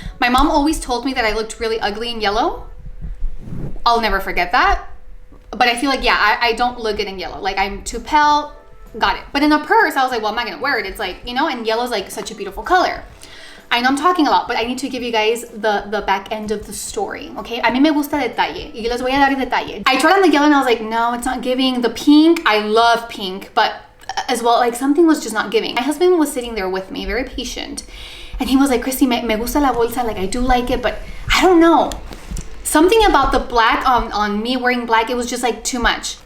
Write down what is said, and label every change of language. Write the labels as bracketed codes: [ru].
[en] My mom always told me that I looked really ugly in yellow. I'll never forget that. But I feel like, yeah, I don't look good in yellow. Like I'm too pale, got it. But in a purse, I was like, well, I'm not gonna wear it. It's like, you know, and yellow is like such a beautiful color. I know I'm talking a lot, but I need to give you guys the back end of the story, okay? [es] A mí me gusta detalle, y les voy a dar detalle. [en] I tried on the yellow and I was like, no, it's not giving. The pink, I love pink, but as well, like something was just not giving. My husband was sitting there with me, very patient, and he was like, Kristie, [es] me gusta la bolsa, [en] like I do like it, but I don't know. Something about the black on me wearing black, it was just like too much.